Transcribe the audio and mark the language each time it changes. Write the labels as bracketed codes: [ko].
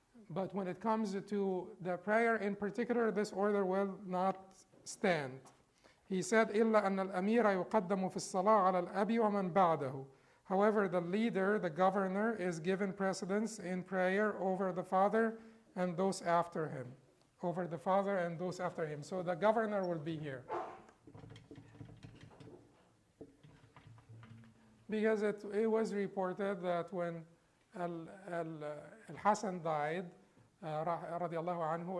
[en] But when it comes to the prayer in particular, this order will not stand. [ar] He said, إِلَّا أَنَّ الْأَمِيرَ يُقَدَّمُ فِي الصَّلَاةِ عَلَى الْأَبِ وَمَنْ بَعْدَهُ. [en] However, the leader, the governor, is given precedence in prayer over the father and those after him. Over the father and those after him. So the governor will be here. Because it was reported that when Al-Hassan died, radiallahu anhu.